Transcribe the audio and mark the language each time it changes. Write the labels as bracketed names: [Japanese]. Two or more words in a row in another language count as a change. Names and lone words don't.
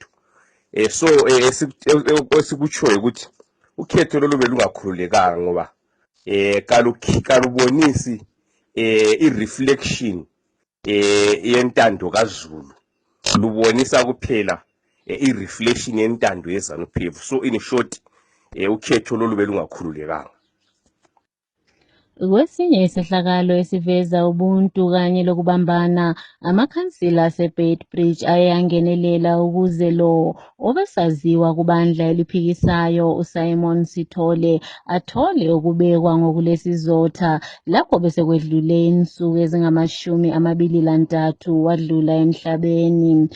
[North Ndebele] So esikutshoyo ukuthi ukhetho lolu belungakhululekanga ngoba kalubonisi i-reflection yentando kaZulu, lubonisa kuphela i-reflection yentando yeZANU-PF. [English] So in short [North Ndebele] ukhetho lolu belungakhululekanga. Kwesinye isehlakalo esiveza ubuntu kanye lokubambana, amakhansila aseBeitbridge ayangenelela ukuze lo obesaziwa kubandla eliphikisayo uSimon Sithole athole ukubekwa ngokulesizotha lapho besekwedlule insuku ezingama23 wadlula emhlabeni.